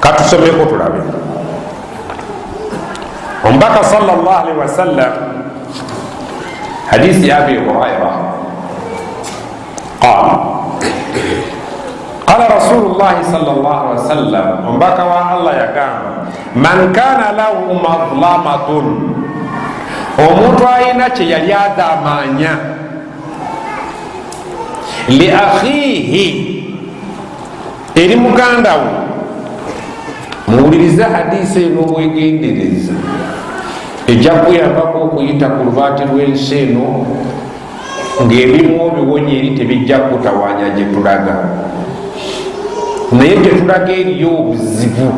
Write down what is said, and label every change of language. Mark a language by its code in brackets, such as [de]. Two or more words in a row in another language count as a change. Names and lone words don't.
[lg] kasomeko tulabe. Omubaka [ar] صلى الله عليه وسلم [lg] hadisi ya Abi Hurairah [ar] قال رسول الله صلى الله عليه وسلم, [lg] omubaka wa Allah yagamba, [ar] من كان له مظلمة, [lg] omuntu ayina kye yali adamanya [ar] لأخيه, [lg] eri muganda we. Muwuliriza hadisi eno obwegendereza, ejja kuyambako okuyita ku lubaati lw'ensi eno ng'ebimu obiwonya eri tebijja kutawaanya gye tulaga, naye gye tulaga eriyo obuzibu.